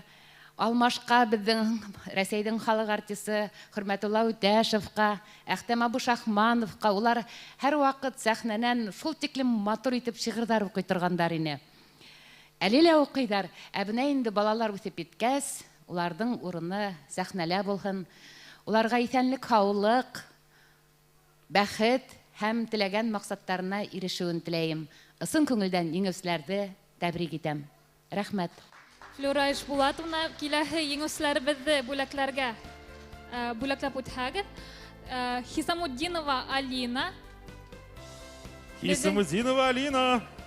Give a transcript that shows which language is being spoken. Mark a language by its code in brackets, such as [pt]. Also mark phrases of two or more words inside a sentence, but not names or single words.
[ba] Алмашка безнең Рәсәйнең халык артисты Хөрмәтулла Үтәшевка, Әхтәм Абушахмановка, улар һәр вакыт сәхнәнән шул тиклем матур итеп шигырьләр укый торганнар иде. Әле лә укыйлар, ә менә инде балалар үсеп киткәч, уларның урыны сәхнәлә булһын. Уларга исәнлек, һаулык, бәхет һәм теләгән максаттарына ирешүен теләйм. Ысын күңелдән еңүчеләрне тәбрик итәм. Рәхмәт. Флюриш Булатовна, киләһе еңүчеләребезне бүләкләп үтәгез. Хисамуддинова Алина. Хисамуддинова Алина.